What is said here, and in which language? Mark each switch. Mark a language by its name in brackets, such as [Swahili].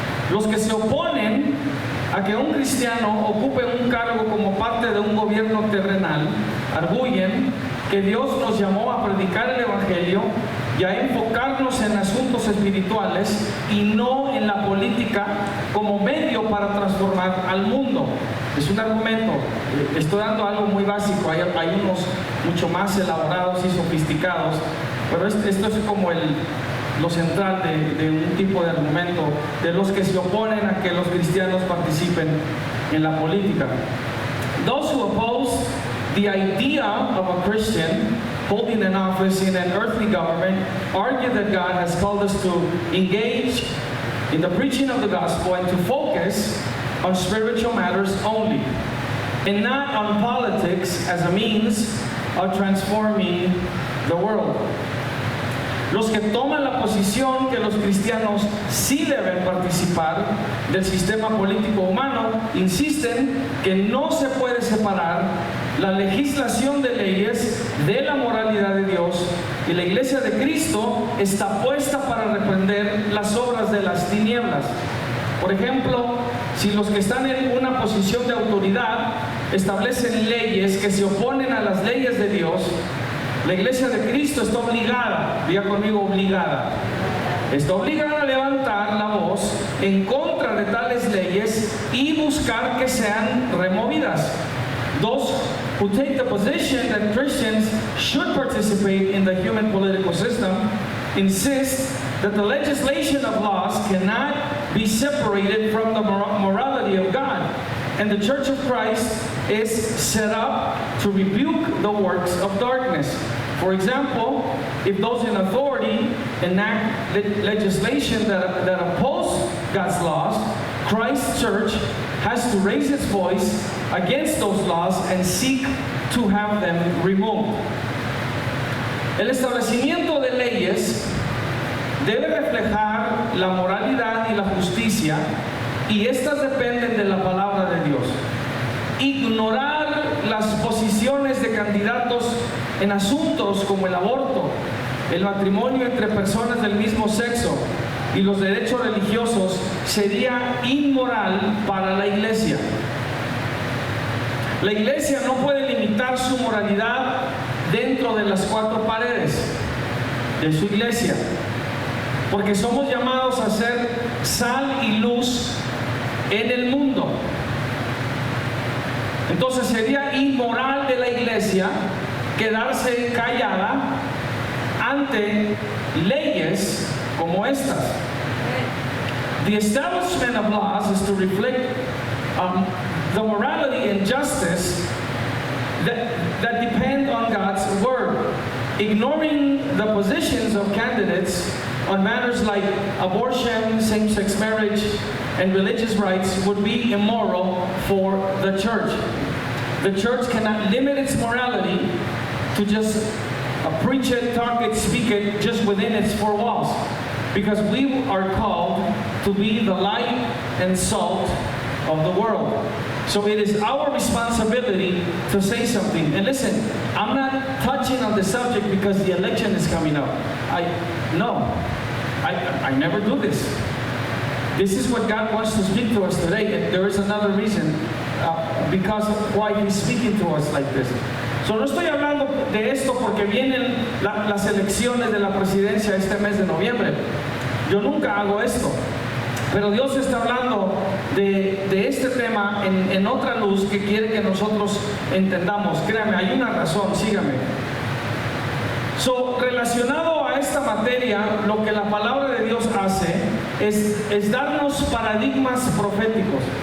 [Spanish] Los que se oponen a que un cristiano ocupe un cargo como parte de un gobierno terrenal arguyen que Dios nos llamó a predicar el Evangelio y a enfocarnos en asuntos espirituales y no en la política como medio para transformar al mundo. Es un argumento, estoy dando algo muy básico, hay unos mucho más elaborados y sofisticados, pero esto es como lo central de un tipo de argumento de los que se oponen a que los cristianos participen en la política. [English] Those who oppose the idea of a Christian holding an office in an earthly government argue that God has called us to engage in the preaching of the gospel and to focus on spiritual matters only, and not on politics as a means of transforming the world. [Spanish] Los que toman la posición que los cristianos sí deben participar del sistema político humano insisten que no se puede separar la legislación de leyes de la moralidad de Dios, y la Iglesia de Cristo está puesta para reprender las obras de las tinieblas. Por ejemplo, si los que están en una posición de autoridad establecen leyes que se oponen a las leyes de Dios, la Iglesia de Cristo está obligada, diga conmigo obligada, está obligada a levantar la voz en contra de tales leyes y buscar que sean removidas. [English] Those who take the position that Christians should participate in the human political system insist that the legislation of laws cannot be separated from the morality of God, and the Church of Christ is set up to rebuke the works of darkness. For example, if those in authority enact legislation that oppose God's laws, Christ's church has to raise its voice against those laws and seek to have them removed. [Spanish] El establecimiento de leyes debe reflejar la moralidad y la justicia, y estas dependen de la palabra de Dios. Ignorar las posiciones de candidatos en asuntos como el aborto, el matrimonio entre personas del mismo sexo y los derechos religiosos sería inmoral para la Iglesia. La Iglesia no puede limitar su moralidad dentro de las cuatro paredes de su Iglesia, porque somos llamados a ser sal y luz en el mundo. Entonces sería inmoral de la Iglesia quedarse callada ante leyes como estas. [English] The establishment of laws is to reflect the morality and justice that depend on God's word. Ignoring the positions of candidates on matters like abortion, same-sex marriage, and religious rights would be immoral for the church. The church cannot limit its morality to just preach it, talk it, speak it just within its four walls, because we are called to be the light and salt of the world. So it is our responsibility to say something. And listen, I'm not touching on the subject because the election is coming up. I never do this. This is what God wants to speak to us today. And there is another reason because of why He's speaking to us like this. So [Spanish] no estoy hablando de esto porque vienen las elecciones de la presidencia este mes de noviembre. Yo nunca hago esto. Pero Dios está hablando de este tema en otra luz que quiere que nosotros entendamos. Créame, hay una razón, sígame. [English] So, [Spanish] relacionado a esta materia, lo que la palabra de Dios hace es darnos paradigmas proféticos.